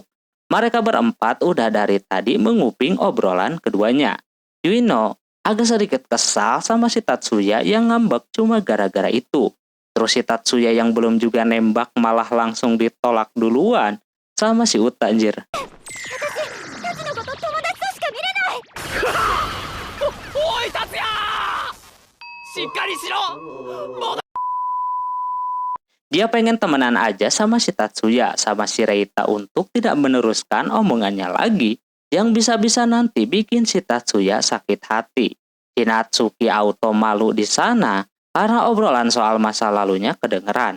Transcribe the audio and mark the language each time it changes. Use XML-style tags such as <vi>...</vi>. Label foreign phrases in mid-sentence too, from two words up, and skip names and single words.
<id>Mereka berempat udah dari tadi menguping obrolan keduanya. Yuino agak sedikit kesal sama si Tatsuya yang ngambek cuma gara-gara itu. Terus si Tatsuya yang belum juga nembak malah langsung ditolak duluan sama si Uta anjir.</id> <ja>タツのこと友達としか見れない。おい達也、しっかりしろ。</ja> <id>Dia pengen temenan aja sama si Tatsuya sama si Reita untuk tidak meneruskan omongannya lagi yang bisa-bisa nanti bikin si Tatsuya sakit hati. Si Natsuki auto malu di sana karena obrolan soal masa lalunya kedengeran.</id>